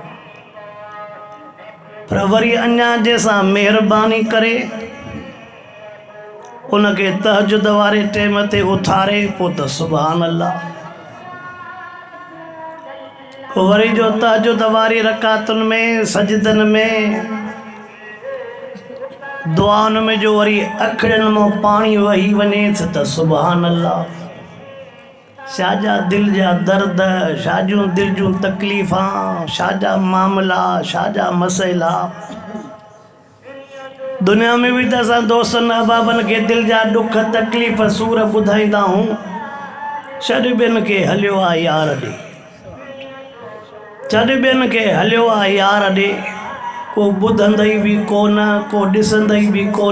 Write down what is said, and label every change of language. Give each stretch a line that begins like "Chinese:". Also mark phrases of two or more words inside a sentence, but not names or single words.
Sindhi: पर वरी अञा जंहिंसां महिरबानी करे उनके तहजुद वारे टेम ते उथारे पोइ त सुभान अल्लाह। वरी जो तहजुद वारी रकातुनि में सजदनि में दुआउनि में जो वरी अखिड़ियुनि मां पाणी वही वञे त सुभान अल्लाह। शाजा दिल जा दर्द, शाजूं दिल जूं तकलीफ़ां, शाजा मामला, शाजा मसइला। दुनिया में भी त असां दोस्तनि अहबाबनि खे दिल जा दुख तकलीफ़ सूर ॿुधाईंदा हूं, छॾ ॿियनि खे हलियो आहे यार ॾे। चढ़ ॿियनि खे हलियो आहे यार ॾे, को ॿुधंदई बि कोन, को ॾिसंदई बि कोन।